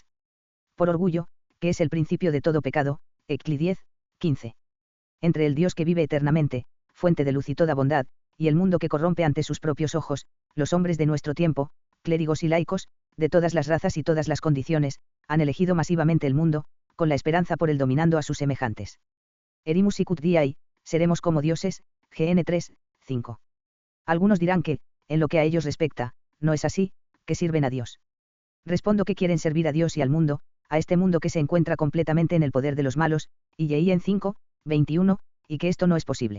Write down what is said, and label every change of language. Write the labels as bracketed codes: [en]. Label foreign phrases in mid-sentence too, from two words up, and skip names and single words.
[es] Por orgullo, que es el principio de todo pecado, Ecli 10, 15. Entre el Dios que vive eternamente, fuente de luz y toda bondad, y el mundo que corrompe ante sus propios ojos, los hombres de nuestro tiempo, clérigos y laicos, de todas las razas y todas las condiciones, han elegido masivamente el mundo, con la esperanza por el dominando a sus semejantes. [la] Erimus sicut diai, [es] seremos como dioses, GN 3, 5. Algunos dirán que, en lo que a ellos respecta, no es así, que sirven a Dios. Respondo que quieren servir a Dios y al mundo, a este mundo que se encuentra completamente en el poder de los malos, y en 5, 21, y que esto no es posible.